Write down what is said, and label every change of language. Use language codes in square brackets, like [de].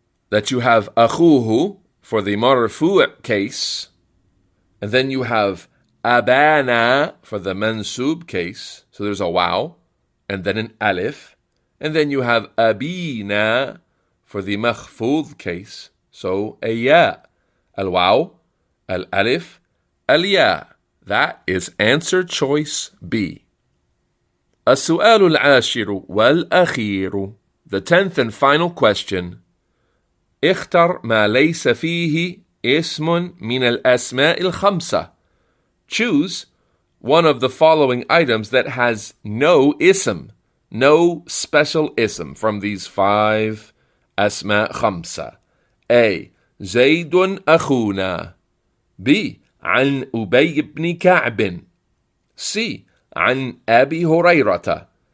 [en] That you have akhuhu for the marfu' case, and then you have abana for the mansub case, so there's a waw, and then an alif, and then you have abina for the makhfud case, so a ya, al-waw, al-alif, al-ya. That is answer choice B. [ar] السؤال العاشر والأخير. [en] The 10th and final question. [ar] اختر ما ليس فيه اسم من الأسماء الخمسة. [en] Choose one of the following items that has no ism, no special ism from these 5 أسماء خمسة. [ar] A. زيد أخونا. B. عن أبي بن كعب. C. عن أبي هريرة.